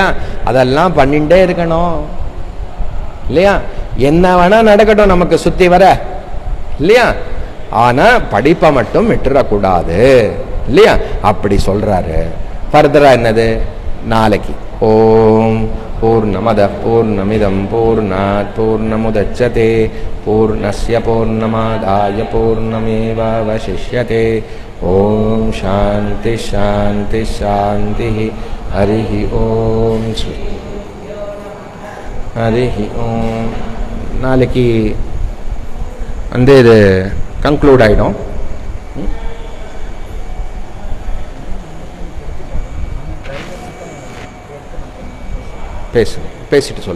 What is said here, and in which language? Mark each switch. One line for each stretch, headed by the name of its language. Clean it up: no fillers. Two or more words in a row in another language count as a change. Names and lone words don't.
Tamil: அதெல்லாம் பண்ணிட்டே இருக்கணும் இல்லையா? என்ன வேணா நடக்கட்டும் நமக்கு சுத்தி வர இல்லையா? ஆனா படிப்பை மட்டும் விட்டுறக்கூடாது இல்லையா? அப்படி சொல்றாரு. ஃபர்தரா என்னது? நாளைக்கு
Sanskrit: ॐ पूर्णमदः पूर्णमिदं पूर्णात् पूर्णमुदच्यते पूर्णस्य पूर्णमादाय पूर्णमेवावशिष्यते. ॐ शान्ति शान्ति शान्ति. हरि ॐ हरि ॐ.
Tamil: நாளைக்கு வந்து இது கன்க்ளூட் ஆகிடும். பேசிட்டு சொல்லு.